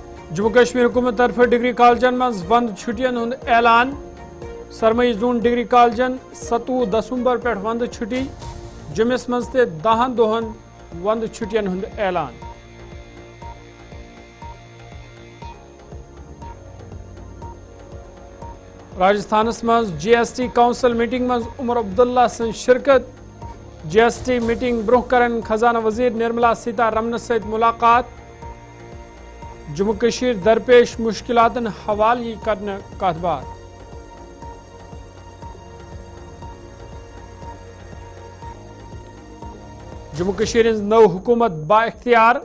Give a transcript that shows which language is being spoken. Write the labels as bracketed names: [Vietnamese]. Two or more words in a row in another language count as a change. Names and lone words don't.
[Kashmiri] जम्मू कश्मीर हुकूमत तरफ डिग्री कॉलेजन मज वंद छुट्टियन हुंद ऐलान। सरमई जून डिग्री कॉलेजन 27 दिसंबर पे वंद छुट्टी। जुमिस मज ते 10 दोहन वंद छुट्टियन हुंद ऐलान। राजस्थान मज [English] GST council meeting [Kashmiri] मज उमर अब्दुल्ला सन शिरकत। [English] GST meeting [Kashmiri] ब्रोह करन खजाना वजीर निर्मला सीतारमन सहित मुलाकात। जम्मू कश्मीर दरपेश मुश्किलातन हवाली करने कतबात। जम्मू कश्मीर नव हुकूमत बाख्तियार।